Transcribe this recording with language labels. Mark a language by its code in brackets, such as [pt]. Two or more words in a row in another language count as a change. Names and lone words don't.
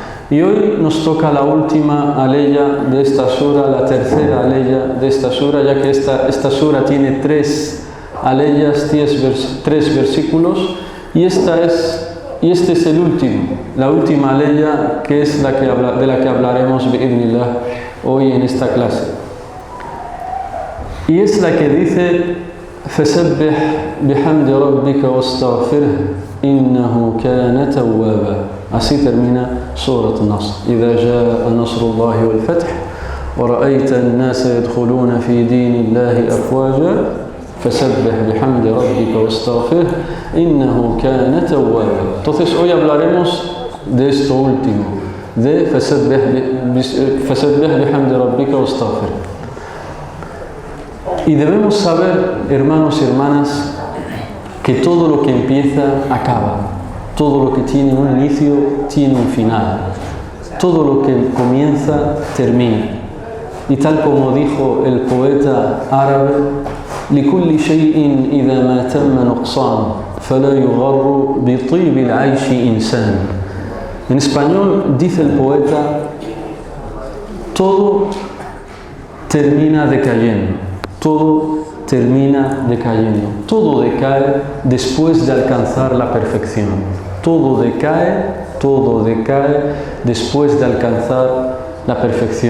[es] Y hoy nos toca la última aleya de esta sura, la tercera aleya de esta sura, ya que esta sura tiene 3 aleyas, 3 versículos, y este es el último, la última aleya, que es de la que hablaremos bi'idhnillah hoy en esta clase. Y es la que dice: [ar] فَسَبِّحْ بِحَمْدِ رَبِّكَ وَاسْتَغْفِرْهُ إِنَّهُ كَانَ تَوَّابًا. [es] Así termina Surat al-Nasr. [ar] إِذَا جَاءَ نَصْرُ اللَّهِ وَالْفَتْحُ وَرَأَيْتَ النَّاسَ يَدْخُلُونَ فِي دِينِ اللَّهِ أَفْوَاجًا فَسَبِّحْ بِحَمْدِ رَبِّكَ وَاسْتَغْفِرْهُ إِنَّهُ كَانَ تَوَّابًا. [es] Entonces hoy hablaremos de esto último, de [ar] فَسَبِّحْ بِحَمْدِ رَبِّكَ وَاسْتَغْفِرْهُ. [es] Y debemos saber, hermanos y hermanas, que todo lo que empieza acaba. Todo lo que tiene un inicio tiene un final. Todo lo que comienza termina. Y tal como dijo el poeta árabe: [ar] لِكُلِّ شَيْءٍ إِذَا مَا تَمَّ نُقْصَانُ فَلَا يُغَرُّ بِطِيبِ الْعَيْشِ إِنسَانٌ. [es] En español dice el poeta: todo termina decayendo. Todo termina decayendo. Todo decae después de alcanzar la perfección. Todo decae después de alcanzar la perfección.